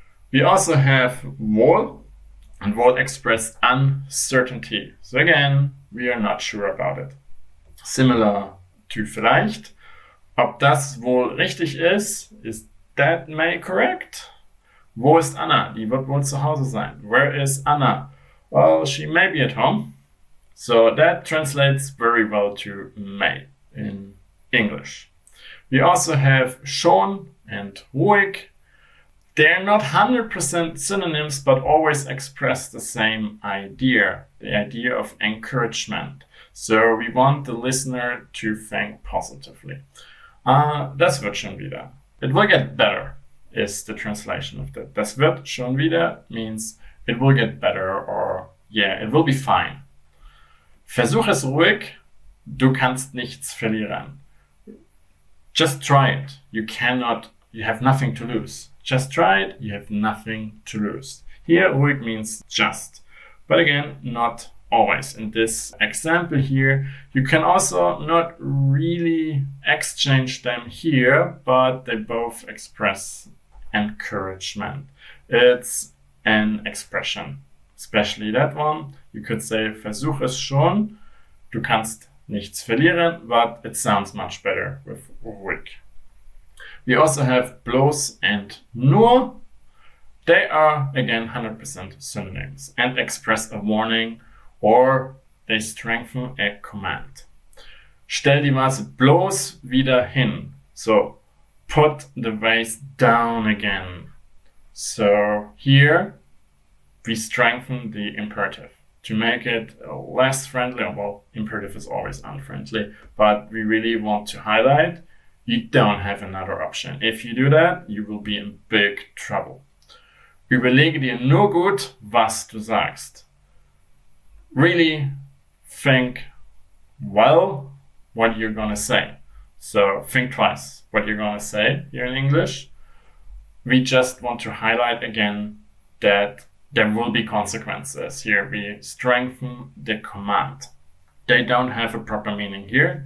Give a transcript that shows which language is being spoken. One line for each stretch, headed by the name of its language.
English: We also have Wohl, and Wohl express uncertainty. So again, we are not sure about it. Similar to Vielleicht.
German: Ob das wohl richtig ist
English: that may correct?
German: Wo ist Anna? Die wird wohl zu Hause sein.
English: Where is Anna? Well, she may be at home. So that translates very well to may in English. We also have Schon and Ruhig. They're not 100% synonyms, but always express the same idea, the idea of encouragement. So we want the listener to think positively.
German: Das wird schon wieder.
English: It will get better is the translation of that.
German: Das wird schon wieder
English: means it will get better, or yeah, it will be fine.
German: Versuch es ruhig, du kannst nichts verlieren.
English: Just try it. You have nothing to lose. Just try it, you have nothing to lose. Here, ruhig means just. But again, not always. In this example here, you can also not really exchange them here, but they both express encouragement. It's an expression, especially that one. You could say,
German: versuch es schon, du kannst nichts verlieren,
English: but it sounds much better with ruhig. We also have bloß and nur. They are, again, 100% synonyms and express a warning, or they strengthen a command.
German: Stell die Vase bloß wieder hin.
English: So, put the vase down again. So, here, we strengthen the imperative to make it less friendly. Well, imperative is always unfriendly, but we really want to highlight you don't have another option. If you do that, you will be in big trouble.
German: Überlege dir nur gut, was du sagst.
English: Really think well what you're gonna say. So think twice what you're gonna say here in English. We just want to highlight again that there will be consequences. Here we strengthen the command. They don't have a proper meaning here.